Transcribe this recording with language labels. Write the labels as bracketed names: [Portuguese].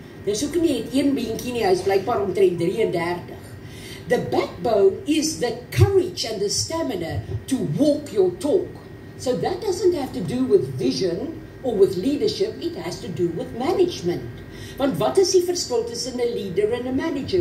[Afrikaans] Dis ook nie het een beentjie nie, hy is blykbaar omtrent 33. [English] The backbone is the courage and the stamina to walk your talk. So that doesn't have to do with vision or with leadership, it has to do with management. [Afrikaans] Want wat is die verskil tussen 'n leader en 'n manager?